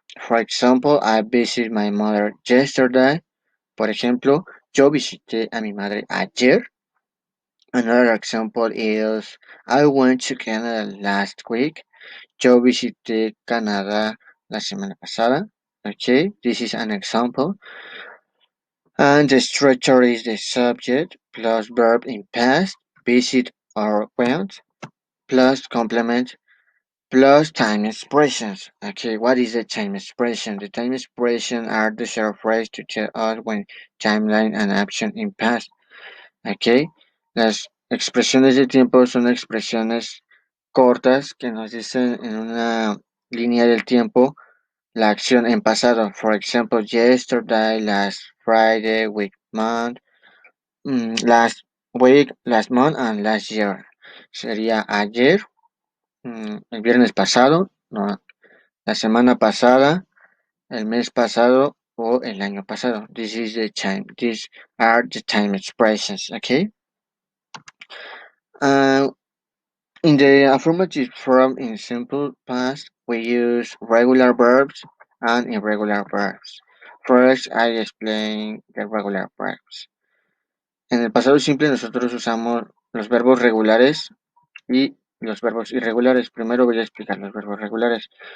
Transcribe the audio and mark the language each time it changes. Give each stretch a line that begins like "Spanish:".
English: For example, I visited my mother yesterday.
Spanish: Por ejemplo, yo visité a mi madre ayer.
English: Another example is I went to Canada last week.
Spanish: Yo visité Canadá la semana pasada.
English: Okay, this is an example. And the structure is the subject plus verb in past, visit or went, plus complement plus time expressions. Okay, what is the time expression? The time expression are the short phrase to tell us when timeline and action in past.
Spanish: Okay, las expresiones de tiempo son expresiones cortas que nos dicen en una línea del tiempo la acción en pasado.
English: For example, yesterday, last Friday, week, month, last week, last month, and last year.
Spanish: Sería ayer, el viernes pasado, no, la semana pasada, el mes pasado o el año pasado.
English: This is the time. These are the time expressions. Okay. Uh, in the affirmative form in simple past, we use regular verbs and irregular verbs. First, I explain the regular verbs.
Spanish: En el pasado simple nosotros usamos los verbos regulares y los verbos irregulares. Primero voy a explicar los verbos regulares.